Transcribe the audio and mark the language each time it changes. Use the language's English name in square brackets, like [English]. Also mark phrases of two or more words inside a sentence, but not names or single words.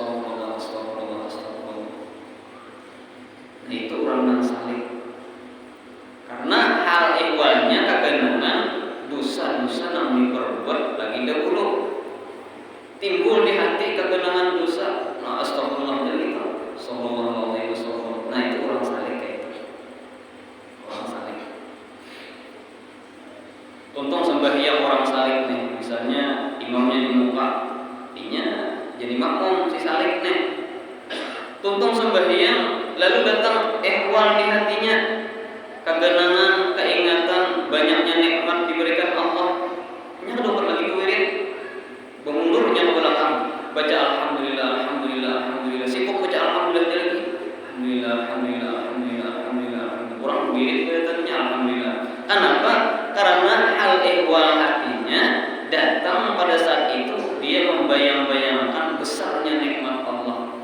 [Banjar] Nah itu orang yang salik. Karena hal ihwalnya keganangan dosa-dosa yang diperbuat lagi dahulu. Timbul di hati keganangan dosa. [Arabic] Nah astagfirullah jalika sallallahu alaihi wasallam. [Banjar] Nah itu orang salik kayak itu. Orang salik. Contoh sembahyang orang salik nih, misalnya imamnya di muka, inya jadi makmum si salik nih. Contoh sembahyang lalu datang ihwal di hatinya, keganangan, keingatan banyaknya nikmat diberikan Allah. Nya dokter lagi wirid, mengundurnya ke belakang, baca alhamdulillah. Sibuk baca alhamdulillah lagi. Alhamdulillah. Kurang wirid kelihatannya alhamdulillah. Kenapa? Karena hal ihwal hatinya datang pada saat itu dia membayang-bayangkan besarnya nikmat Allah.